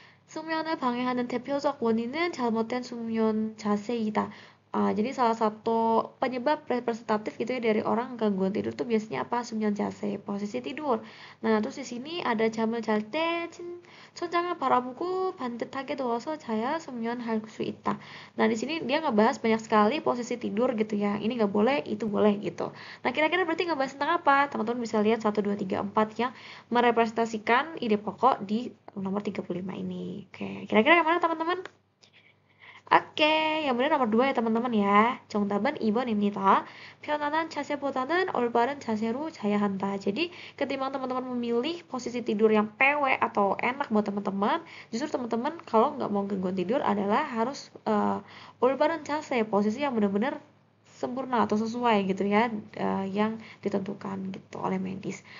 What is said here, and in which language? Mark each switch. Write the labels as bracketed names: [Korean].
[Korean] 수면을 방해하는 대표적 원인은 잘못된 수면 자세이다. [Indonesian] Jadi salah satu penyebab representatif gitu ya dari orang gangguan tidur tuh biasanya apa? [Korean] 수면 자세, [Indonesian] posisi tidur. Nah, terus di sini ada [Korean] 잠을 잘 때 천장을 바라보고 반듯하게 누워서 자야 수면할 수 있다. [Indonesian] Nah, di sini dia ngebahas banyak sekali posisi tidur gitu ya. Ini nggak boleh, itu boleh gitu. Nah, kira-kira berarti ngebahas tentang apa? Teman-teman bisa lihat 1, 2, 3, 4 yang merepresentasikan ide pokok di nomor 35 ini. Oke, kira-kira yang mana teman-teman? Oke, yang benar nomor 2 ya teman-teman ya. [Korean] 정답은 2번입니다. 편안한 자세보다는 올바른 자세로 자야 한다. [Indonesian] Jadi, ketimbang teman-teman memilih posisi tidur yang PW atau enak buat teman-teman, justru teman-teman kalau nggak mau gangguan tidur adalah harus [Korean] 올바른 자세, [Indonesian] posisi yang benar-benar sempurna atau sesuai gitu ya, yang ditentukan gitu oleh medis.